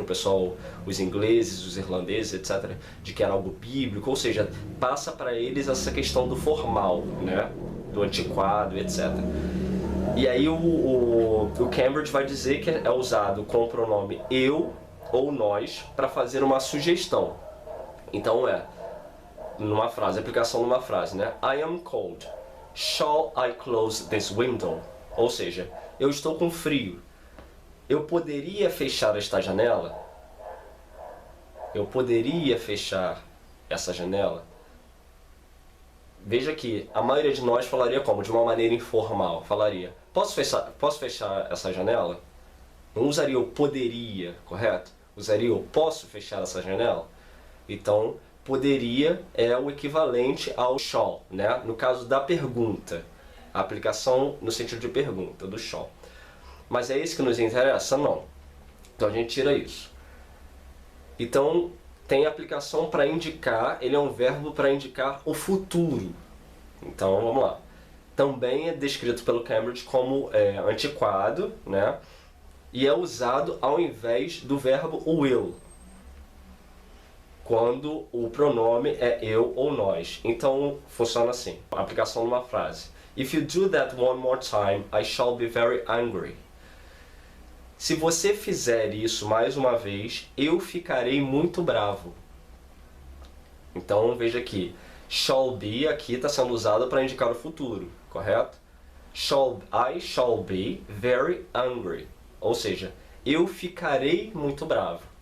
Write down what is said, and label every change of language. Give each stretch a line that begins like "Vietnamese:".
Portuguese: O pessoal, os ingleses, os irlandeses, etc., de que era algo bíblico, ou seja, passa para eles essa questão do formal, né? Do antiquado, etc. E aí o Cambridge vai dizer que é usado com o pronome eu ou nós para fazer uma sugestão. Então numa frase, aplicação numa frase, né?
English: I am cold. Shall I close this window?
Portuguese: Ou seja, eu estou com frio. Eu poderia fechar esta janela? Eu poderia fechar essa janela? Veja que a maioria de nós falaria como? De uma maneira informal. Falaria, posso fechar essa janela? Não usaria o poderia, correto? Usaria o posso fechar essa janela? Então, poderia é o equivalente ao shall, né? No caso da pergunta. A aplicação no sentido de pergunta, do shall. Mas é isso que nos interessa? Não. Então a gente tira isso. Então, tem aplicação para indicar, ele é um verbo para indicar o futuro. Então, vamos lá. Também é descrito pelo Cambridge como antiquado, né? E é usado ao invés do verbo will, quando o pronome é eu ou nós. Então, funciona assim. Aplicação numa frase.
English: If you do that one more time, I shall be very angry.
Portuguese: Se você fizer isso mais uma vez, eu ficarei muito bravo. Então, veja aqui. Shall be aqui está sendo usado para indicar o futuro, correto?
English: I shall be very angry.
Portuguese: Ou seja, eu ficarei muito bravo.